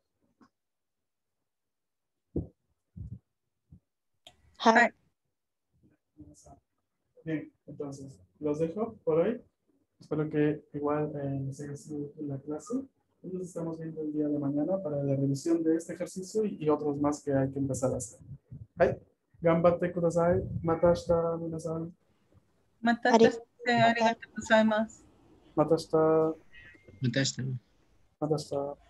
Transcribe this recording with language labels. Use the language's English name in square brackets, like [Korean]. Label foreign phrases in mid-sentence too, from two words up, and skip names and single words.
[English] Hi. [Spanish] Bien, entonces, los dejo por hoy. Espero que igual les haya sido útil la clase. Y nos estamos viendo el día de mañana para la revisión de este ejercicio y otros más que hay que empezar a hacer. [Japanese] はい、頑張ってください。また明日、皆さん. マタタ、ありがとうございます. Matashita. Matashita. Matashita.